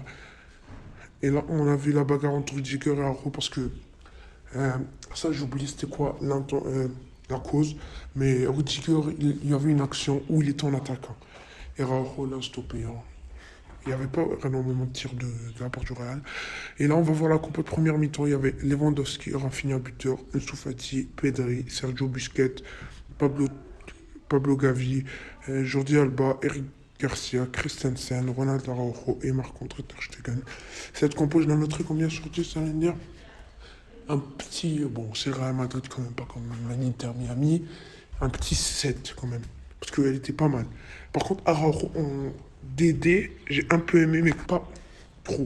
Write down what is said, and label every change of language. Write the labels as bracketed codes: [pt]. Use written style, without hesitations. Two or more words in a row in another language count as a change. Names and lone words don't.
[fr] Et là, on a vu la bagarre entre Rudiger et Arro, parce que euh, ça, j'ai oublié c'était quoi la cause. Mais Rudiger, il y avait une action où il était en attaquant. Et Araujo l'a stoppé, hein. Il n'y avait pas énormément de tirs de la part du Real. Et là, on va voir la compo de première mi-temps. Il y avait Lewandowski, Rafinha buteur, Ansu Fati, Pedri, Sergio Busquets, Pablo Pablo Gavi, Jordi Alba, Eric Garcia, Christensen, Ronald Araujo et Marc-André Ter Stegen. Cette compo, je la noterai combien sur 10, ça veut dire un petit, bon, c'est le Real Madrid quand même, pas comme l'Inter Miami, un petit 7 quand même, parce qu'elle était pas mal. Par contre, Araujo en DD, j'ai un peu aimé, mais pas trop.